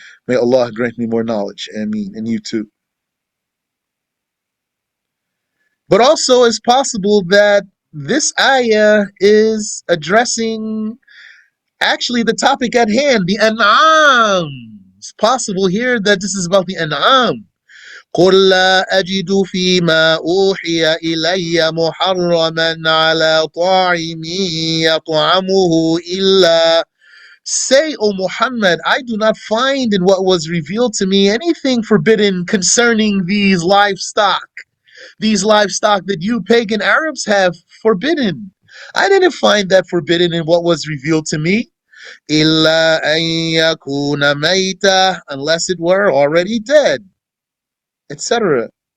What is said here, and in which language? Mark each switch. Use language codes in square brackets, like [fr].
[en] May Allah grant me more knowledge. Ameen. And you too. But also it's possible that this ayah is addressing actually the topic at hand, the an'am. It's possible here that this is about the an'am. [ar] قل لا أجد فيما أوحي إلي محرما على طاعم يطعمه إلا. [en] Say, O Muhammad, I do not find in what was revealed to me anything forbidden concerning these livestock that you pagan Arabs have forbidden. I didn't find that forbidden in what was revealed to me. [ar] إِلَّا أَن يَكُونَ مَيْتًا, [en] unless it were already dead, etc.